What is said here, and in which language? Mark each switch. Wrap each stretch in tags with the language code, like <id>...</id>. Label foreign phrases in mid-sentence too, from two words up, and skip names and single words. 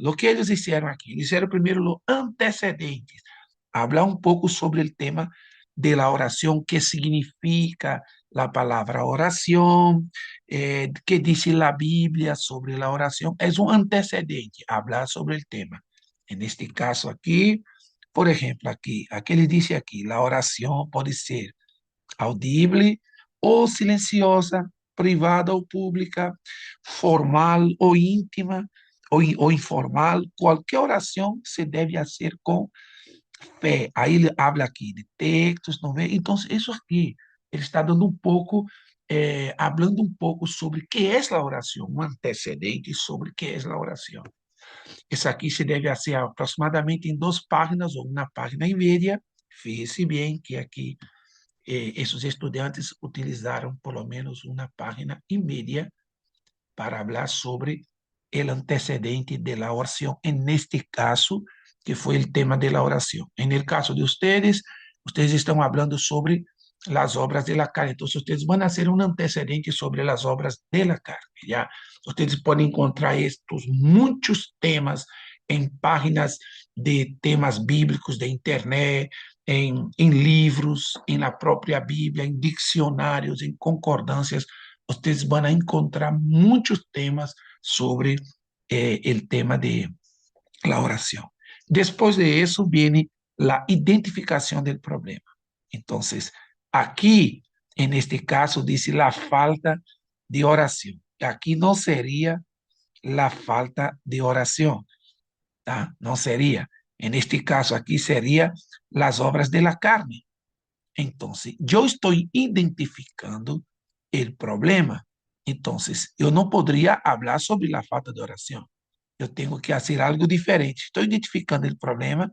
<es>Lo que ellos hicieron aquí, hicieron primero los antecedentes, hablar un poco sobre el tema de la oración, qué significa la palabra oración, qué dice la Biblia sobre la oración. Es un antecedente, hablar sobre el tema. En este caso aquí, por ejemplo, aquí le dice aquí, la oración puede ser audible</es> <pt>ou silenciosa, privada ou pública, formal ou íntima ou informal, qualquer oração se deve fazer com fé. Aí ele habla aqui de textos, não vê? Então, isso aqui, ele está dando um pouco, hablando um pouco sobre o que é a oração, um antecedente sobre o que é a oração. Isso aqui se deve fazer aproximadamente em 2 páginas ou uma página e meia.</pt> <es>Fíjese bem que aqui esos estudiantes utilizaron por lo menos una página y media para hablar sobre el antecedente de la oración, en este caso, que fue el tema de la oración. En el caso de ustedes, ustedes están hablando sobre las obras de la carne, entonces ustedes van a hacer un antecedente sobre las obras de la carne, ¿ya? Ustedes pueden encontrar estos muchos temas en páginas de temas bíblicos de internet,</es> <pt>em livros, na própria Bíblia, em dicionários, em concordâncias, vocês vão encontrar muitos temas sobre o tema</pt> <es>de la oração.</es> <pt>Depois de isso, vem a identificação do problema. Então, aqui,</pt> <es>en este caso,</es> <pt>diz a falta de oração. Aqui não seria a falta de oração, tá? Não seria.</pt> <es>En este caso, aquí sería las obras de la carne. Entonces, yo estoy identificando el problema. Entonces, yo no podría hablar sobre la falta de oración. Yo tengo que hacer algo diferente. Estoy identificando el problema.</es>